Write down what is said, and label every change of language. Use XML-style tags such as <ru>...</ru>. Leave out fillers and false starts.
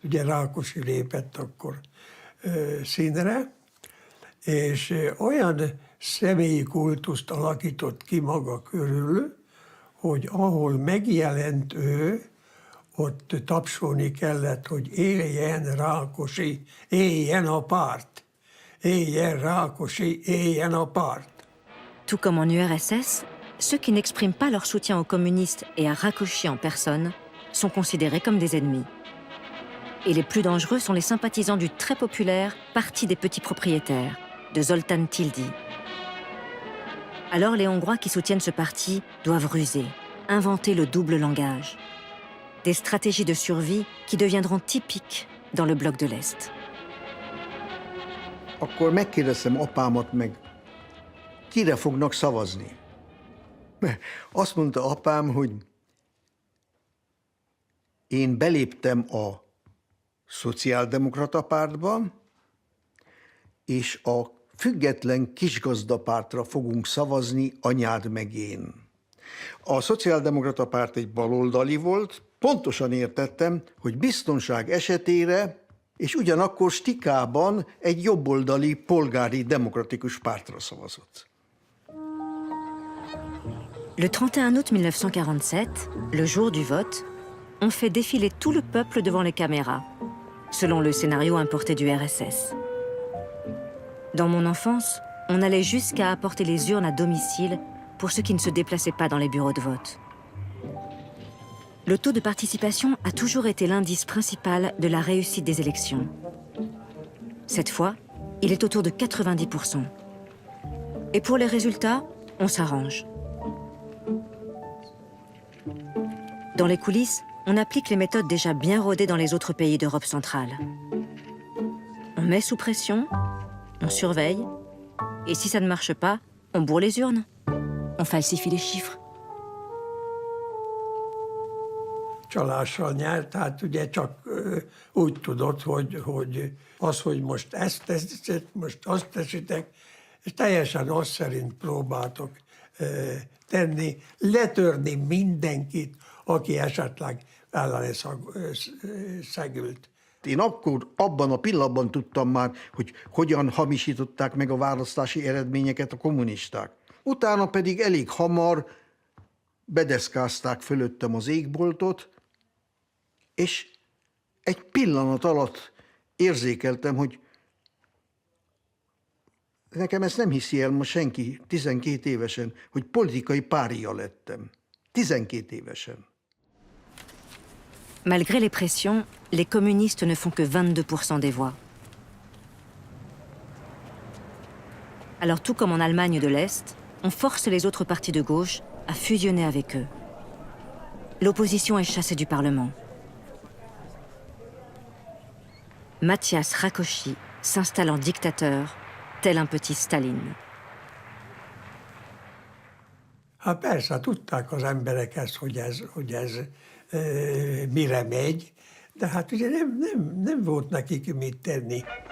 <hu>Ugye Rákosi lépett akkor színre, és olyan személyi kultuszt alakított ki maga körül, hogy ahol megjelent ő, ott tapsolni kellett, hogy éljen Rákosi, éljen a párt. Éljen Rákosi, éljen a párt.</hu> <fr>Tout comme en URSS, ceux qui n'expriment pas leur soutien aux communistes et à Rákosi en personne sont considérés comme des ennemis. Et les plus dangereux sont les sympathisants du très populaire Parti des petits propriétaires, de Zoltán Tildy. Alors les Hongrois qui soutiennent ce parti doivent ruser, inventer le double langage. Des stratégies de survie qui deviendront typiques dans le bloc de l'Est.</fr> <hu>Akkor megkérdeztem apámat meg, kire fognak szavazni. Azt mondta apám, hogy én beléptem a szociáldemokrata pártba, és a független kisgazdapártra fogunk szavazni, anyád meg én. A szociáldemokrata párt egy baloldali volt, pontosan értettem, hogy biztonság esetére, és ugyanakkor stikában egy jobboldali polgári demokratikus pártra szavazott.</hu> <fr>Le 31 août 1947, le jour du vote, on fait défiler tout le peuple devant les caméras, selon le scénario importé du RSS. Dans mon enfance, on allait jusqu'à apporter les urnes à domicile pour ceux qui ne se déplaçaient pas dans les bureaux de vote. Le taux de participation a toujours été l'indice principal de la réussite des élections. Cette fois, il est autour de 90%. Et pour les résultats, on s'arrange. Dans les coulisses, on applique les méthodes déjà bien rodées dans les autres pays d'Europe centrale. On met sous pression, on surveille, et si ça ne marche pas, on bourre les urnes. On falsifie les chiffres.</fr> <hu>Csalással nyert, tehát ugye csak úgy tudott, hogy az, hogy most ezt teszitek, most azt teszitek, és teljesen azt szerint próbáltok tenni, letörni mindenkit, aki esetleg ellene szegült. Én akkor abban a pillanatban tudtam már, hogy hogyan hamisították meg a választási eredményeket a kommunisták. Utána pedig elég hamar bedeszkázták fölöttem az égboltot, és egy pillanat alatt érzékeltem, hogy nekem ezt nem hiszi el ma senki, 12 évesen, hogy politikai pária lettem. 12 évesen.</hu> <fr>Malgré les pressions, les communistes ne font que 22% des voix. Alors tout comme en Allemagne de l'Est, on force les autres partis de gauche à fusionner avec eux. L'opposition est chassée du Parlement. Matyas Rákosi s'installe en dictateur, tel un petit Staline.</fr> <hu>Hát persze, tudták az emberek ezt, hogy ez mire megy, de hát ugye nem volt nekik mit tenni.</hu>